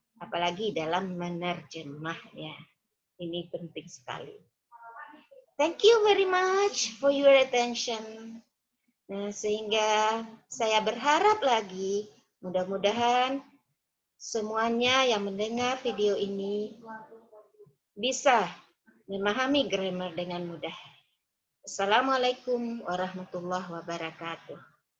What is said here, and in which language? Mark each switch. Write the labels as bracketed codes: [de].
[id] Apalagi dalam menerjemah, ya. Ini penting sekali. [en] Thank you very much for your attention. [id] Nah, sehingga saya berharap lagi mudah-mudahan semuanya yang mendengar video ini bisa memahami grammar dengan mudah. [ar] Assalamualaikum warahmatullahi wabarakatuh.